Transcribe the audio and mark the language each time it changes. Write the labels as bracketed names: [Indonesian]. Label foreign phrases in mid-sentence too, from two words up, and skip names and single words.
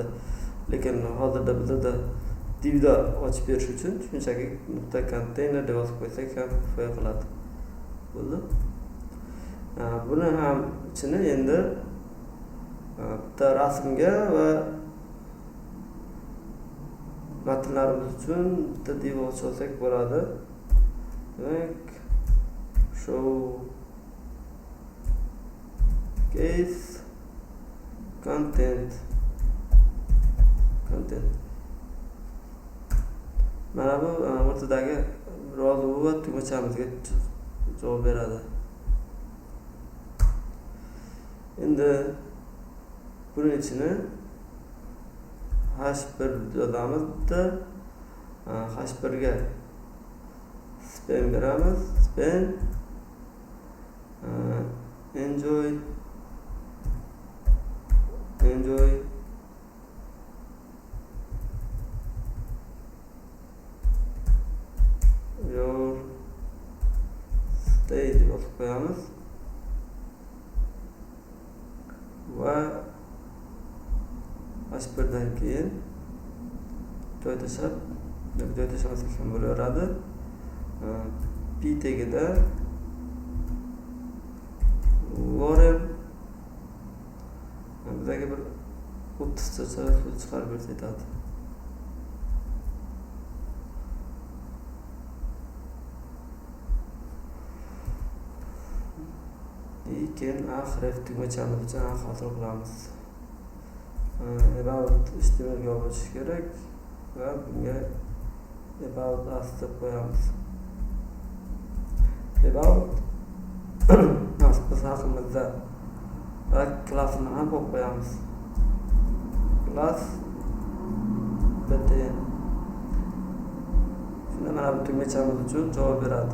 [Uzbek] Lekin hozirda bizda divda ochib berish uchun shunchaki nuqta konteyner deb yozib qo'ysak ham kifoya qiladi. Bo'ldi. Buni ham ichini endi bitta rasmga va matnlarimiz uchun bitta div ochsak bo'ladi. Demak, [English] show case content. [Uzbek] Mana bu o'rtadagi yozuv va tugmachamizga javob beradi. Endi buning ichini H1 yozamiz. H1 ga span beramiz. Span [English] enjoy your stay [Uzbek] deb yozib qo'yamiz va H1dan keyin joy tashlamaslik ham bo'laveradi. P tagida Warren bizga bir 30 ta so'z chiqarib bersa aytadi. Keyin href tugmachamiz uchun hosil qilamiz. About HTML ga olish kerak va bunga [English] about us [Uzbek] deb qo'yamiz. About biz haqimizda va klassini ham qo'yib qo'yamiz. [English] Class btn. [Uzbek] Shunda mana bu tugmachamiz uchun javob beradi.